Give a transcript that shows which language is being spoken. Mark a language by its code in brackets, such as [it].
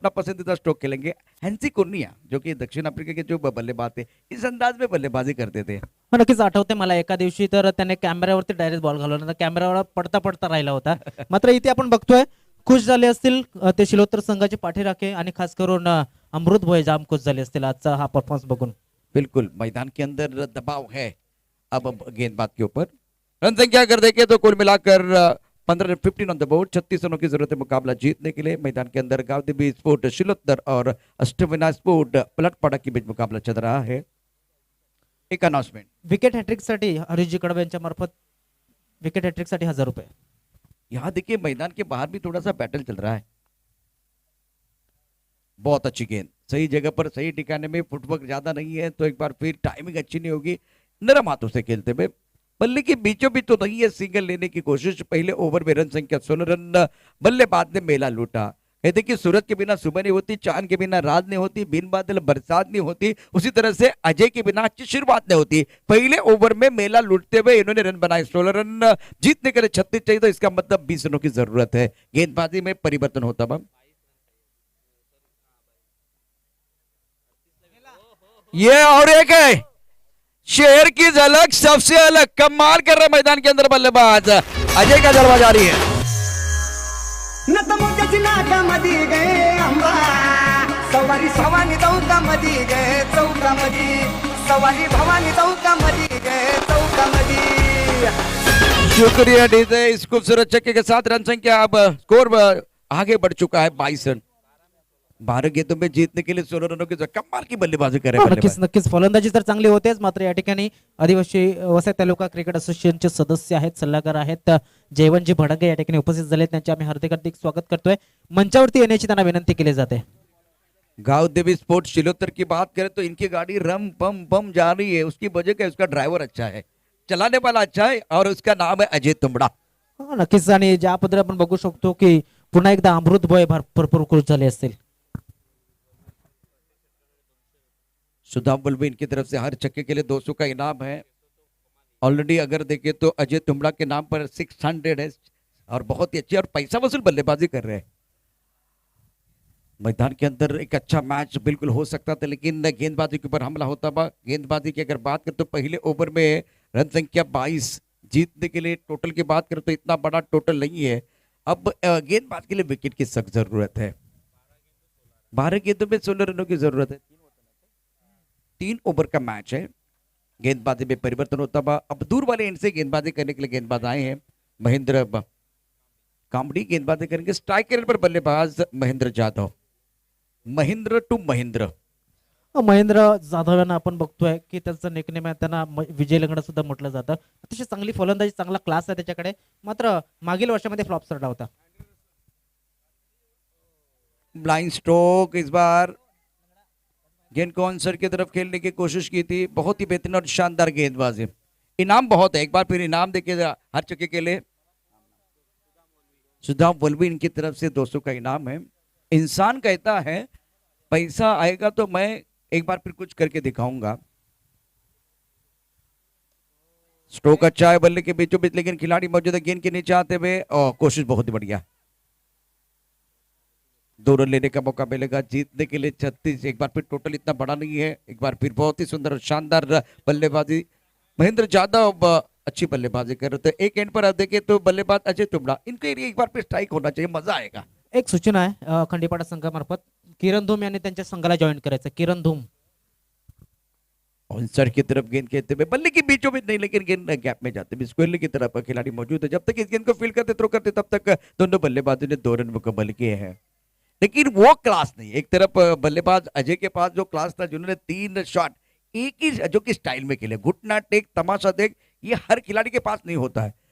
[hi] अपना पसंदीदा स्ट्रोक खेलेंगे. हॅन्सी कुर्निया जो कि दक्षिण आफ्रिका के जो बल्लेबाज थे इस अंदाज में बल्लेबाजी करते थे. [mr] नक्कीच आठवते मला एका दिवशी तर त्याने कॅमेऱ्यावरती डायरेक्ट बॉल घालवला तर कॅमेरावर पडता राहिला होता. मात्र इथे आपण बघतोय खुश झाले असतील ते शिलोत्तर संघाचे पाठीराखे आणि खास करून अमृत भोये जाम खुश झाले असतील आजचा हा परफॉर्मन्स बघून. [hi] बिल्कुल मैदान के अंदर दबाव है अब गेंदबाज के ऊपर. रन संख्या अगर देखें तो कुल मिलाकर 15 [en] On the board. [hi] 36 रनों की जरूरत है मुकाबला जीतने के लिए. मैदान के अंदर गावदेवी स्पोर्ट शिलोत्तर और अष्टविनायक स्पोर्ट पलटपाड़ा के बीच मुकाबला चल रहा है. एक अनाउंसमेंट. [mr] विकेट हॅट्रिक साठी हरीशजी कडव यांच्या मार्फत विकेट हॅट्रिक साठी 1000 रुपये. [hi] यहाँ देखिए मैदान के बाहर भी थोड़ा सा बैटल चल रहा है. बहुत अच्छी गेंद सही जगह पर सही ठिकाने में. फुटवर्क ज्यादा नहीं है तो एक बार फिर टाइमिंग अच्छी नहीं होगी. नरम हाथों से खेलते हुए बल्ले के बीचों बीच तो नहीं है. सिंगल लेने की कोशिश. पहले ओवर में रन संख्या 16 रन. बल्लेबाज ने मेला लूटा. ये देखिए सूरज के बिना सुबह नहीं होती, चांद के बिना रात नहीं होती, बिन बादल बरसात नहीं होती. उसी तरह से अजय के बिना अच्छी शुरुआत नहीं होती. पहले ओवर में मेला लूटते हुए इन्होंने रन बनाए 16 रन. जीतने के लिए 36 चाहिए तो इसका मतलब 20 रनों की जरूरत है. गेंदबाजी में परिवर्तन होता है. ये और एक है शेर की झलक सबसे अलग. कमाल कर रहे मैदान के अंदर बल्लेबाज. अजय का जलवा जारी है. नतमोत्याची नाकामध्ये गए आंबा सवारी भवानी चौकामध्ये गए चौकामध्ये. सवारी भवानी चौकामध्ये गए चौकामध्ये. शुक्रिया डीजे. इस खूबसूरत चक्के के साथ रन संख्या अब स्कोर आगे बढ़ चुका है 22 रन. 12 गेंदों में जीतने के लिए 16 रनों की कमाल की बल्लेबाजी करे. [mr] नक्कीच फलंदाजी तर चांगली होतेच. मात्र या ठिकाणी आदिवासी वसई तालुका क्रिकेट असोसिएशनचे सदस्य आहेत, सल्लागार आहेत जयवंतजी भडंगे या ठिकाणी उपस्थित झाले. त्यांचे आम्ही हार्दिक स्वागत करतोय. मंचावरती येण्याची त्यांना विनंती केली जाते. [hi] गांव देवी स्पोर्ट्स शिलोतर की बात करें तो इनकी गाड़ी रम बम बम जा रही है। उसकी वजह क्या है? उसका ड्राइवर अच्छा है, चलाने वाला अच्छा है, और उसका नाम है अजय तुंबड़ा। [mr] हा, नक्कीच. आणि ज्या पद्धतीने आपण बघू शकतो की पुन्हा एकदा अमृत बॉय भरपूर खुश झाले असतील. [hi] सुदाम बुलबी इनकी तरफ से हर छक्के के लिए 200 का इनाम है। ऑलरेडी अगर देखें तो अजय तुंबड़ा के नाम पर 600 है, और बहुत ही अच्छी और पैसा वसूल बल्लेबाजी कर रहे हैं। मैदान के अंदर एक अच्छा मैच बिल्कुल हो सकता था, लेकिन गेंदबाजी के ऊपर हमला होता हुआ। गेंदबाजी की अगर बात करें तो पहले ओवर में रन संख्या 22, जीतने के लिए टोटल की बात करें तो इतना बड़ा टोटल नहीं है। अब गेंदबाज के लिए विकेट की सख्त जरूरत है। 12 गेंदों में 16 रनों की जरूरत है। 3 ओवर का मैच है। गेंदबाजी में परिवर्तन होता हुआ अब दूर वाले एंड से गेंदबाजी करने के लिए गेंदबाज आए हैं। महेंद्र कामड़ी गेंदबाजी करेंगे। स्ट्राइकर पर बल्लेबाज महेंद्र जाधव। महेंद्र टू महेंद्र। [mr] महेंद्र जाधव यांना आपण बघतोय की त्याचं निकनेम आहे, त्यांना विजय लंगडा सुद्धा म्हटलं जातं. अतिशय चांगली फलंदाजी, चांगला क्लास आहे त्याच्याकडे. मात्र मागील वर्षामध्ये फ्लॉप ठरला होता. [en] Blind stroke. [hi] इस बार गेंद को आंसर की तरफ खेलने की कोशिश की थी। बहुत ही बेहतरीन और शानदार गेंदबाजी। इनाम बहुत है, एक बार फिर इनाम देखिए हर चक्के के लिए। सुदाम वल्वी इनकी तरफ से 200 का इनाम है। इंसान कहता है पैसा आएगा तो मैं एक बार फिर कुछ करके दिखाऊंगा। स्ट्रोक अच्छा है बल्ले के बीचों बीच, लेकिन खिलाड़ी मौजूद है गेंद के नीचे आते हुए, और कोशिश बहुत ही बढ़िया। 2 रन लेने का मौका मिलेगा जीतने के लिए। 36, एक बार फिर टोटल इतना बड़ा नहीं है। एक बार फिर बहुत ही सुंदर और शानदार बल्लेबाजी। महेंद्र जाधव अच्छी बल्लेबाजी कर रहे थे। एक एंड पर आप देखें तो बल्लेबाज अजय तुंबड़ा, इनके एरिया एक बार फिर स्ट्राइक होना चाहिए, मजा आएगा। [mr] एक सूचना आहे खंडीपाडा संघामार्फत, किरण धूम यांनी त्यांच्या संघाला जॉईन करायचं. किरण धूम [hi] सर की तरफ गेंद खेलते हुए, बल्ले के बीचों बीच नहीं, लेकिन गेंद गैप में जाते हुए स्क्वायर की तरफ खिलाड़ी मौजूद है। जब तक इस गेंद को फील्ड करते थ्रो करते तब तक दोनों बल्लेबाजों ने 2 रन मुकम्मल किए हैं, लेकिन वो क्लास नहीं। एक तरफ बल्लेबाज अजय के पास जो क्लास था, जिन्होंने 3 शॉट एक ही जो कि स्टाइल में खेले, घुटना टेक तमाशा देख, ये हर खिलाड़ी के पास नहीं होता है।